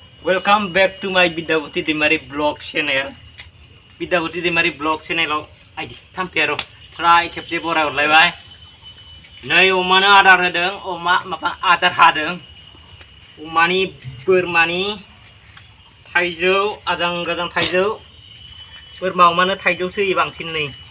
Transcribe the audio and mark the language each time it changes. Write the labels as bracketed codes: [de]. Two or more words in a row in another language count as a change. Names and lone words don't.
[en] Welcome back to my Bidawati Dimari vlog channel. [brx] Bidawati Dimari vlog channel आइदि थामफेरो ट्राइ खेबसे बरा हरलायबाय नै अमानो आदार होदों अमा माबा आदार हादों अमानि बोरमानि थाइजौ आजां गाजां थाइजौ बोरमा अमानो थाइजौ होयो बांसिन नै